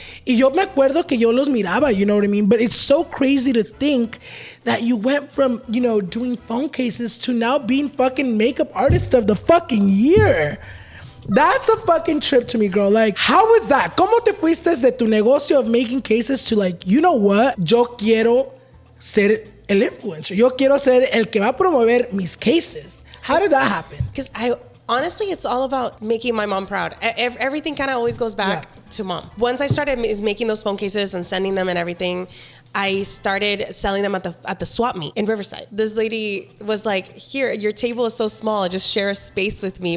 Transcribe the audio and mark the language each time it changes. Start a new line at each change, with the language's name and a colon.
Spanish: Y yo me acuerdo que yo los miraba,
English: you know what I mean? But it's so crazy to think that you went from, doing phone cases to now being fucking makeup artist of the fucking year. That's a fucking trip to me, girl. Like, how was that?
Spanish: ¿Cómo te fuiste de tu negocio
English: of making cases to like, you know what?
Spanish: Yo quiero ser el influencer. Yo quiero ser el que va a promover mis cases.
English: How did that happen? Because honestly, it's all about making my mom proud. Everything kind of always goes back to mom. Once I started making those phone cases and sending them and everything, I started selling them at the swap meet in Riverside. This lady was like, here, your table is so small. Just share a space with me.